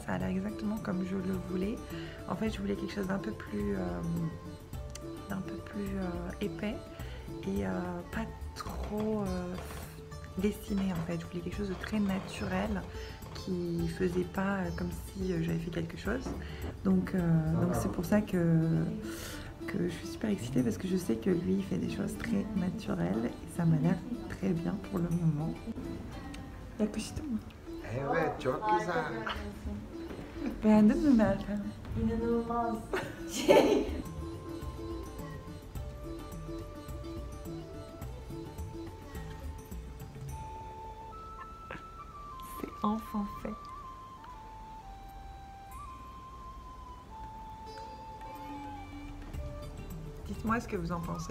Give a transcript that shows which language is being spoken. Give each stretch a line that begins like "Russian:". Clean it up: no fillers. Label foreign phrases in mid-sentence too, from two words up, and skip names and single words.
French: Ça a l'air exactement comme je le voulais. En fait, je voulais quelque chose d'un peu plus épais et pas trop dessiné en fait. Je voulais quelque chose de très naturel qui faisait pas comme si j'avais fait quelque chose. Donc c'est pour ça que je suis super excitée parce que je sais que lui il fait des choses très naturelles et ça m'a l'air très bien pour le moment.
Turkish: Yakıştı mı? Evet, çok güzel. Beğendin mi Meltem? İnanılmaz.
French: C'est enfin fait. Dites-moi ce que vous en pensez.